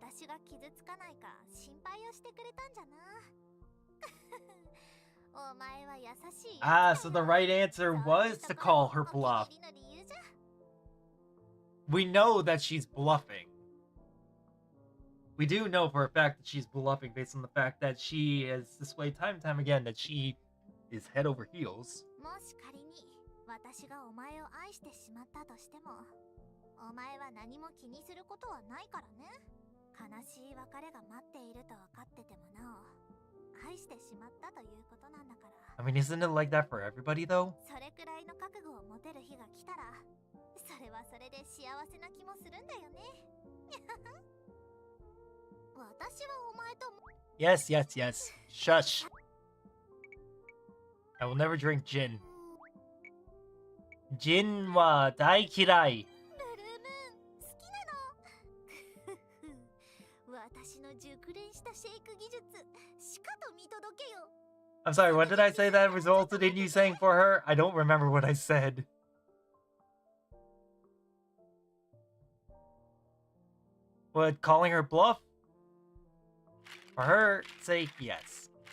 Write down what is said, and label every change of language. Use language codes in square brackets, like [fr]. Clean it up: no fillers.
[ja] 私が傷つかないか心配をしてくれたんじゃな。お前は優しい。 [en] Ah, so the right answer was to call her bluff. We know that she's bluffing. We do know for a fact that she's bluffing based on the fact that she has displayed time and time again that she is head over heels. [ja] もし仮に私がお前を愛してしまったとしても、お前は何も気にすることはないからね。悲しい別れが待っていると分かっててもなお、愛してしまったということなんだから。 [en] I mean, isn't it like that for everybody though? [ja] それくらいの覚悟を持てる日が来たら、それはそれで幸せな気もするんだよね。私はお前と。 [en] Yes, yes, yes. Shush. I will never drink gin. [ja] Gin wa dai kirai. ブルームーン好きなの。私の熟練したシェイク技術しかと見届けよ。 [en] I'm sorry, what did I say that resulted in you saying for her? I don't remember what I said. What, calling her bluff? For her, say yes.